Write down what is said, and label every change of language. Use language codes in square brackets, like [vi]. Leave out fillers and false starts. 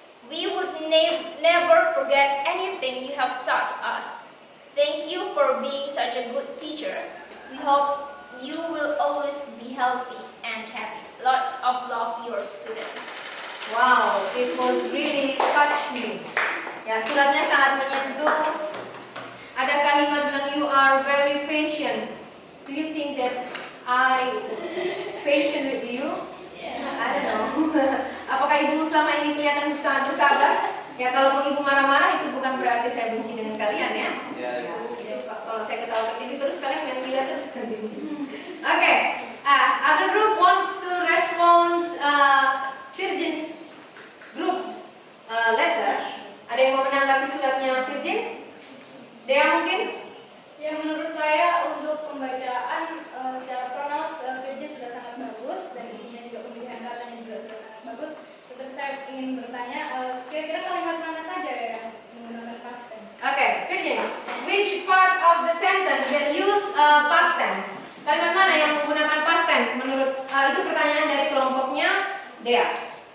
[en] We would never forget anything you have taught us. Thank you for being such a good teacher. We hope you will always be healthy and happy. Lots of love, your students. Wow, it was really touch me. [id] Ya, suratnya sangat menyentuh. Ada kalimat bilang [en] you are very patient. Do you think that I patient with you? I don't know. [id] Apakah ibu selama ini kelihatan sangat bersabar? Ya, kalaupun ibu marah-marah itu bukan berarti saya benci dengan kalian ya. Ya, kalau saya ketawa ke TV terus kalian main gila terus. Okay. [en] Other group wants to respond Virgin's group's letter. [id] Ada yang mau menanggapi suratnya Virgin? Dea mungkin? Ya, menurut saya untuk pembacaan secara pronounce Virgin sudah sangat bagus dan isinya juga pemilihan katanya juga sudah sangat bagus. Tetapi saya ingin bertanya, kira-kira kalimat mana saja yang menggunakan past tense? [en] Okay, Virgin. Which part of the sentence that use past tense? [id] Kalimat mana yang menggunakan past tense? Menurut itu pertanyaan dari kelompoknya Dea.